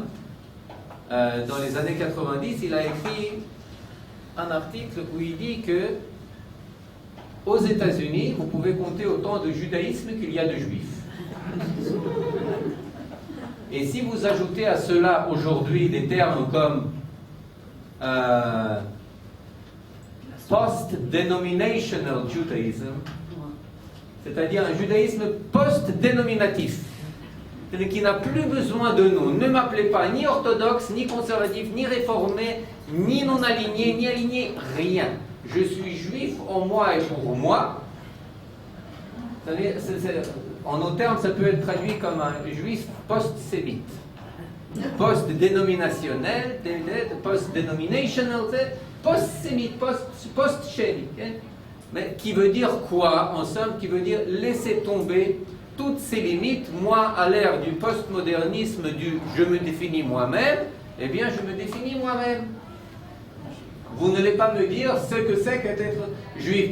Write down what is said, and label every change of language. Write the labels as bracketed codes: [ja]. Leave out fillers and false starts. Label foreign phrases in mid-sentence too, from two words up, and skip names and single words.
[fr] Dans les années 90, il a écrit un article où il dit que aux États-Unis, vous pouvez compter autant de judaïsme qu'il y a de juifs. Et si vous ajoutez à cela aujourd'hui des termes comme [en] post-denominational Judaism, [fr] c'est-à-dire un judaïsme post-dénominatif, qui n'a plus besoin de nous. Ne m'appelez pas ni orthodoxe, ni conservatif, ni réformé, ni non aligné, ni aligné, rien. Je suis juif en moi et pour moi. En nos termes, ça peut être traduit comme un juif post-sémite. Post-dénominationnel, post-denominational, post-sémite, post-chémique. Mais qui veut dire quoi, en somme? Qui veut dire laisser tomber toutes ces limites. Moi, à l'ère du postmodernisme, du je me définis moi-même, eh bien, je me définis moi-même. Vous n'allez pas me dire ce que c'est qu'être juif.